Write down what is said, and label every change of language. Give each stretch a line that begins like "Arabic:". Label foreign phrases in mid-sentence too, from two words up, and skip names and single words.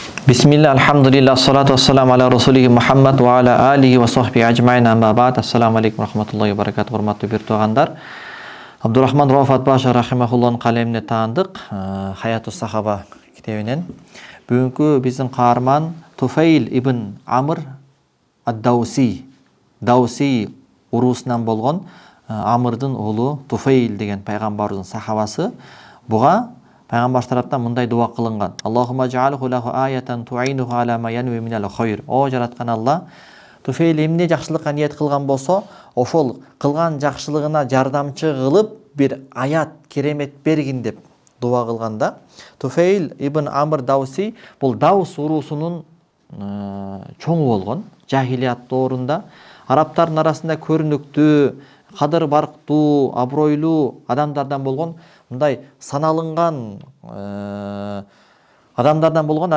Arabic: بسم الله الحمد لله الصلاة والسلام على رسوله محمد وعلى آله وصحبه أجمعين أما بعد. السلام عليكم ورحمة الله وبركاته.
Kyrgyz: Урматтуу бир туугандар. Абдурахман Рафат Баша рахимахуллахтын калемине таандык Хаяту Сахаба китебинен. Бүгүнкү биздин каарман Туфейл ибн Амр ад-Дауси. Дауси уруусунан болгон Амрдын уулу Туфейл деген пайгамбарыбыздын сахабасы. Буга Пайгамбар тараптан мындай дуа кылынган.
Arabic: اللهم اجعل له آية تعينه على ما ينوي من الخير.
Kyrgyz: О жараткан Алла, Туфейл эмне жакшылыкка ниет кылган болсо, ошол кылган жакшылыгына жардамчы кылып бир аят керемет бергин деп дуа кылганда, Туфейл ибн Амр Дауси бул Даус уруусунун чоңу болгон, жахилият доорунда арабтардын арасында көрүнүктүү, кадыр барктуу, абройлуу адамдардан болгон, мындай саналынган адамдардан болгон.